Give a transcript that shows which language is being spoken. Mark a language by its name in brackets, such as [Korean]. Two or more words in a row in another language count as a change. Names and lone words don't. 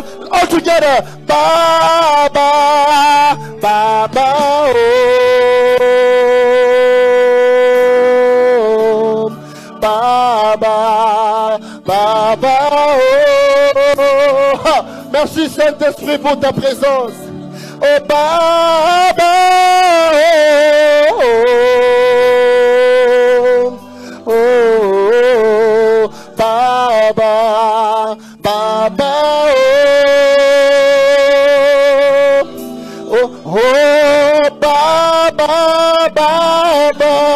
[English] All together, Baba, Baba, oh, Baba, Baba, oh. [French] Merci Saint-Esprit pour ta présence. Oh, Baba, oh, oh, Baba, Baba, oh, oh, oh, Baba, Baba,